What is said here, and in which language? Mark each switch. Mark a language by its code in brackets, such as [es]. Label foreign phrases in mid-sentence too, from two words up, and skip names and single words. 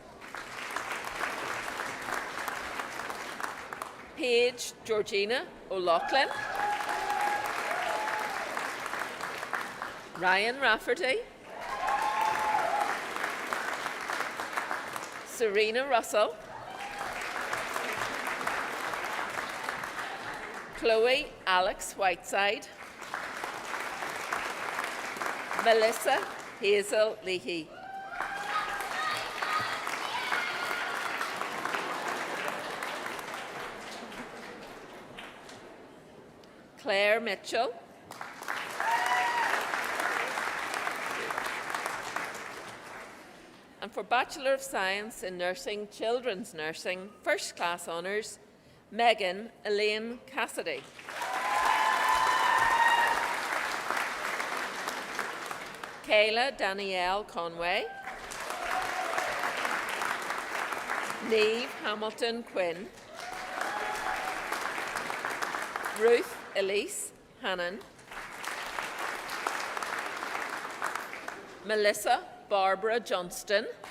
[en] Paige Georgina O'Loughlin, Ryan Rafferty, Serena Russell, Chloe Alex Whiteside, Melissa Hazel Leahy. Claire Mitchell, and for Bachelor of Science in Nursing, Children's Nursing, First Class Honours, Megan Elaine Cassidy. Kayla Danielle Conway, Neve Hamilton Quinn, Ruth Elise Hannon, Melissa Barbara Johnston,